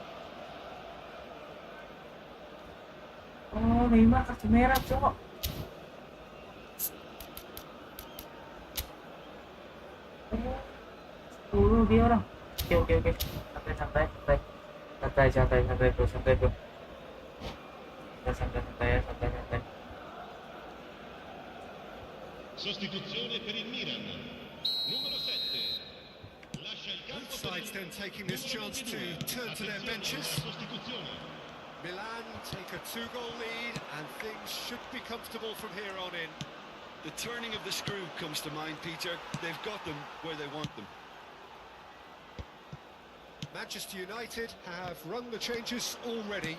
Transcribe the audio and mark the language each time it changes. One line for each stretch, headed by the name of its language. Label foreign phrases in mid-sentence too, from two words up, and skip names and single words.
Indonesian: Oh, Neymar kartu merah, cok. Oh, 10 dia orang. Oke. Santai bro. Santai ya.
Italian: Sostituzione per il Milan. Numero 7.
English: Both sides then taking this chance to turn to their benches. Milan take a 2-goal lead and things should be comfortable from here on in. The turning of the screw comes to mind, Peter. They've got them where they want them. Manchester United have rung the changes already.